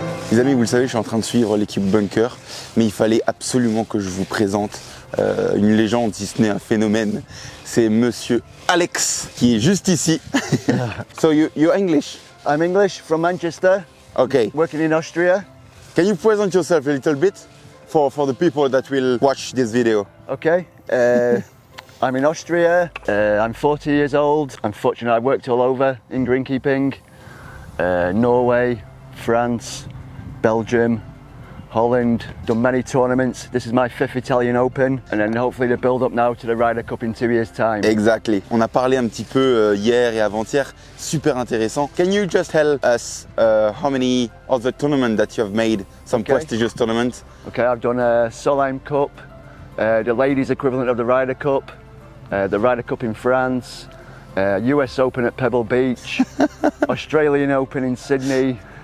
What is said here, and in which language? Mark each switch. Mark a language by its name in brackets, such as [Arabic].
[French] Les amis, vous le savez, je suis en train de suivre l'équipe Bunker, mais il fallait absolument que je vous présente une légende, si ce n'est un phénomène. C'est Monsieur Alex, qui est juste ici. [English] So you're English? I'm English, from Manchester. Okay. Working in Austria. Can you present yourself a little bit for the people that will watch this video? Okay. I'm in Austria. I'm 40 years old. I'm fortunate. I worked all over in greenkeeping. Norway, France, Belgium, Holland, done many tournaments. This is my 5th Italian Open, and then hopefully the build up now to the Ryder Cup in 2 years' time. Exactly. [French] On a parlé un petit peu hier et avant-hier, super intéressant. [English] Can you just tell us how many of the tournaments that you have made, some prestigious tournaments? Okay, I've done a Solheim Cup, the ladies equivalent of the Ryder Cup, the Ryder Cup in France, US Open at Pebble Beach, Australian Open in Sydney.